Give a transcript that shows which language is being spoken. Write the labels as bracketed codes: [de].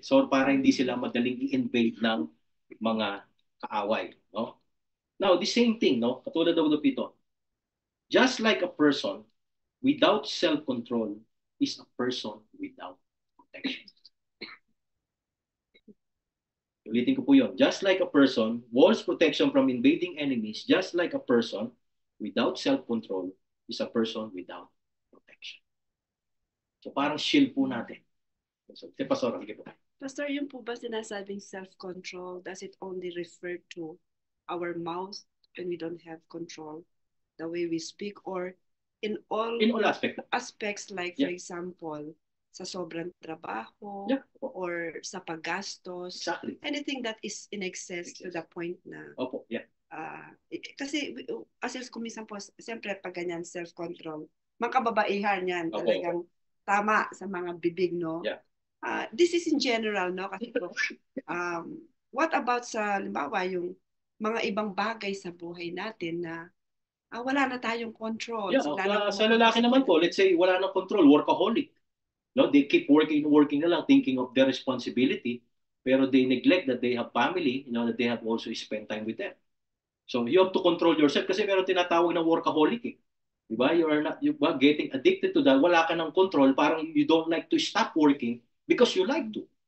[tl] So, para hindi sila madaling i-invade ng mga kaaway. [en] No? Now, the same thing, no? [tl] Katulad daw dito. [en] Just like a person without self-control is a person without protection. [tl] Ulitin ko po yun. [en] Just like a person, walls protection from invading enemies, just like a person without self-control is a person without protection. [tl] So parang shield po natin. So, Pastor, sige po. [en] Pastor, yung po ba sinasabing self-control, does it only refer to our mouth when we don't have control, the way we speak, or in all aspects like, for example, [tl] sa sobrang trabaho, or sa paggastos, [en] exactly. Anything that is in excess to the point na, [tl] opo, kasi as kuminsan po, siyempre pag ganyan self-control, mga kababaihan yan, talagang tama sa mga bibig, no? [en] Yeah. This is in general, no? [tl] Kasi po, [en] what about sa, [tl] limbawa, yung mga ibang bagay sa buhay natin na wala na tayong control. Yeah, sa lalaki naman po, [en] let's say [tl] wala nang control, workaholic. [en] No, they keep working na lang, thinking of their responsibility, pero they neglect that they have family, that they have also spend time with them. So you have to control yourself [tl] kasi meron tinatawag ng workaholic eh. Diba? [en] You are getting addicted to that. [tl] Wala ka ng control, parang [en] you don't like to stop working because you like to.